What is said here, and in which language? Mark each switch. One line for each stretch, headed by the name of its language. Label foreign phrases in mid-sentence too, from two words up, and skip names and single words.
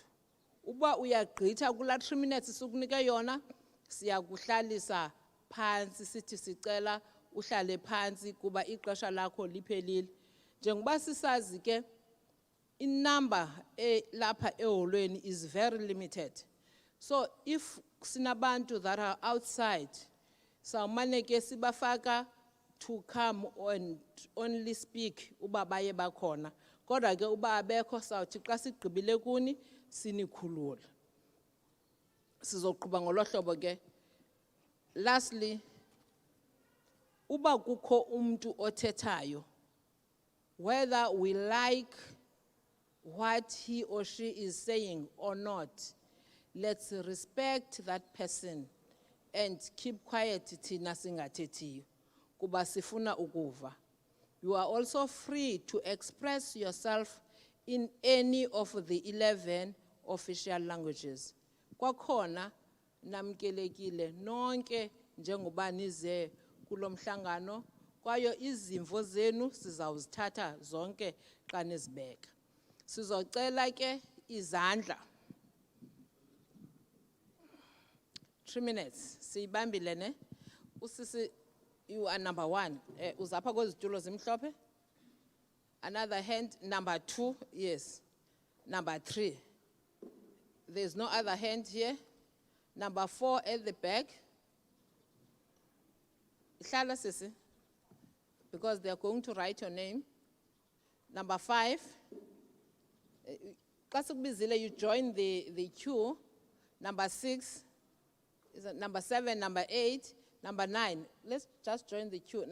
Xhosa: Uba uyagqitha kula 3 minutes sukunike yona, siyakuhlalisa phansi sithi sicela uhlale phansi kuba ixesha lakho liphelile. Njengoba sisazi ke inumber lapha eholweni
English: is very limited. So if sinabantu that are outside,
Xhosa: sawumane ke sibafaka
English: to come and only speak
Xhosa: uba baye bakhona. Kodwa ke uba abekho sawuthi xa sigqibile kuni sinikhulula. Sizoqhuba ngolo hlobo ke. Lastly, uba kukho umuntu othethayo,
English: whether we like what he or she is saying or not, let's respect that person and keep quiet
Xhosa: thina singathethiyo kuba sifuna ukuva.
English: You are also free to express yourself in any of the 11 official languages.
Xhosa: Kwakhona namkelekile nonke njengoba nize kulo mhlangano, kwayo izimvo zenu sizawuzithatha zonke xa nizibeka. Sizocela ke izandla. 3 minutes. Siyibambile ne? Usisi,
English: you are number 1.
Xhosa: Uzapha kwezitulo zimhlophe?
English: Another hand, number 2, yes. Number 3. There's no other hand here. Number 4 at the back.
Xhosa: Ihlala sisi,
English: because they are going to write your name. Number 5.
Xhosa: Xa sikubizile,
English: you join the queue. Number 6. Is it number 7, number 8, number 9. Let's just join the queue.